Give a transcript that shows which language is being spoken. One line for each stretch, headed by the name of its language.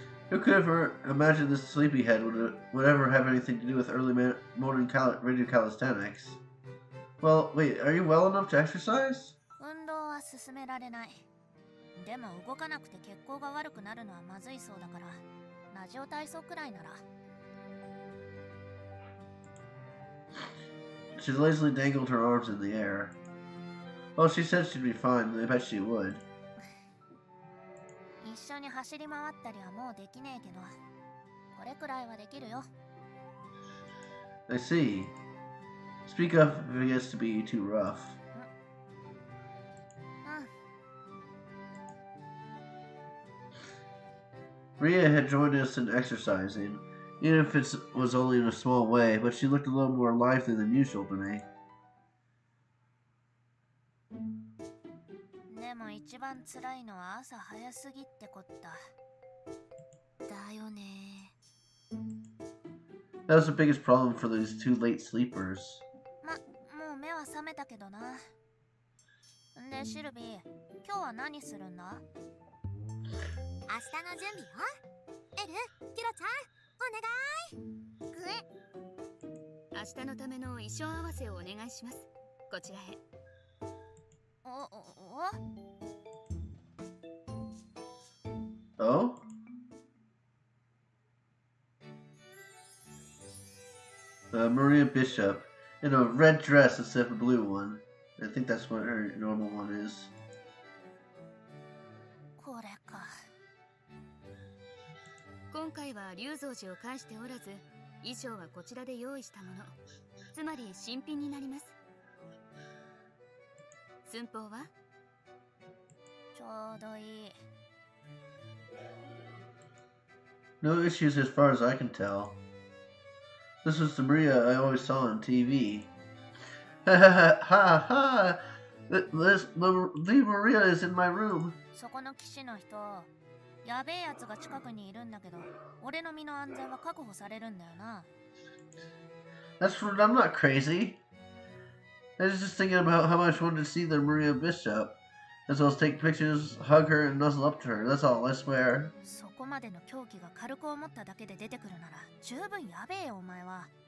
English: Who could ever imagine this sleepyhead would ever have anything to do with early morning radio calisthenics? Well, wait, are you well enough to exercise?
Japanese: 運動は進められない。でも動かなくて血行が悪くなるのはまずいそうだから、ラジオ体操くらいなら。
English: She lazily dangled her arms in the air. Well, she said she'd be fine, and I bet she would.
Japanese: 一緒に走り回ったりはもうできねえけど、これくらいはできるよ。
English: I see. Speak up if it gets to be too rough.
Japanese: うん。
English: Ria had joined us in exercising, even if it was only in a small way, but she looked a little more lively than usual to me.
Japanese: でも一番辛いのは朝早すぎってこった。だよね。
English: That was the biggest problem for these two late sleepers.
Japanese: もう目は覚めたけどな。で、シルビー、今日は何するんだ？明日の準備よ。エル、キロちゃん、お願い。明日のための衣装合わせをお願いします。こちらへ。
English: Oh? Maria Bishop in a red dress instead of a blue one. I think that's what her normal one is.
Japanese: これか。今回は龍蔵寺を返しておらず、衣装はこちらで用意したもの。つまり新品になります。寸法は？ちょうどいい。
English: No issues as far as I can tell. This was the Maria I always saw on TV. Ha ha ha ha! The Maria is in my room.
Japanese: そこの騎士の人、やべえやつが近くにいるんだけど、俺の身の安全は確保されるんだよな。
English: That's for I'm not crazy. I was just thinking about how much I wanted to see the Maria Bishop, as well as take pictures, hug her, and nuzzle up to her. That's all, I swear.
Japanese: そこまでの狂気が軽く思っただけで出てくるなら、十分やべえよお前は。